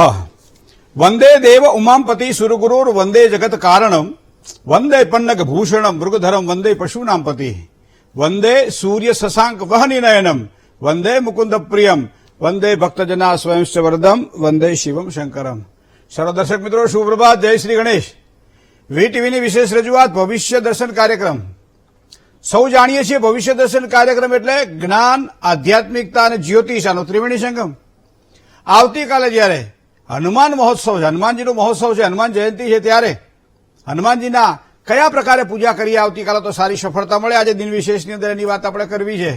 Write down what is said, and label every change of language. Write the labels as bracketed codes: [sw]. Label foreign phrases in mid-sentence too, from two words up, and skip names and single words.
[sa] वंदे देव उमापति सुरगुरुर वंदे जगत कारणम वंदे पन्नग भूषणम मृगधरम वंदे पशूनां पति वंदे सूर्य शशांक वहनि नयनम वंदे मुकुंद प्रियम वंदे भक्तजना स्वयंश्च वरदम वंदे शिवम शंकरम। [hi] सर्व दर्शक मित्रों शुभ प्रभात, जय श्री गणेश। [gu] વીટીવીની વિશેષ રજૂઆત ભવિષ્ય દર્શન કાર્યક્રમ। સૌ જાણીએ છીએ ભવિષ્ય દર્શન કાર્યક્રમ એટલે જ્ઞાન, આધ્યાત્મિકતા અને જ્યોતિષ આનો ત્રિવેણી સંગમ। આવતીકાલે જ્યારે હનુમાન મહોત્સવ છે, હનુમાનજીનો મહોત્સવ છે, હનુમાન જયંતિ છે, ત્યારે હનુમાનજીના કયા પ્રકારે પૂજા કરીએ આવતીકાલે તો સારી સફળતા મળે, આજે દિન વિશેષની અંદર એની વાત આપણે કરવી છે।